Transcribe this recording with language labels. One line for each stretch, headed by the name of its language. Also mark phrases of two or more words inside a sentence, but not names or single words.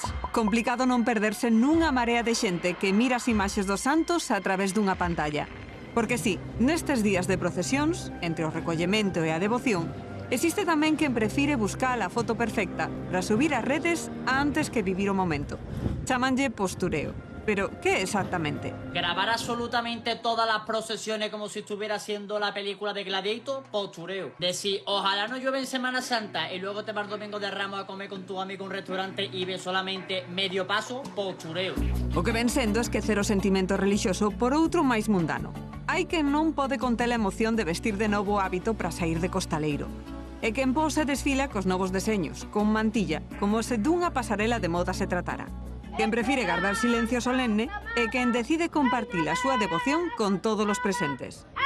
Galician: Complicado non perderse nunha marea de xente que mira as imaxes dos santos a través dunha pantalla. Porque sí, nestes días de procesións, entre o recollemento e a devoción, existe tamén quen prefire buscar a foto perfecta para subir ás redes antes que vivir o momento. Chámanlle postureo.
Spanish: Pero, ¿qué exactamente? Grabar absolutamente todas las procesiones como si estuviera haciendo la película de Gladiator, postureo. Decir, ojalá no llueve en Semana Santa y luego te vas Domingo de Ramos a comer con tu amigo en un restaurante y ves solamente medio paso, postureo.
Galician: O que ven sendo esquecer o sentimento religioso por outro máis mundano. Hai quen non pode conter a emoción de vestir de novo o hábito para sair de costaleiro. E quen pose desfila cos novos deseños, con mantilla, como se dunha pasarela de moda se tratara. Quen prefire guardar silencio solemne e quen decide compartir a súa devoción con todos os presentes.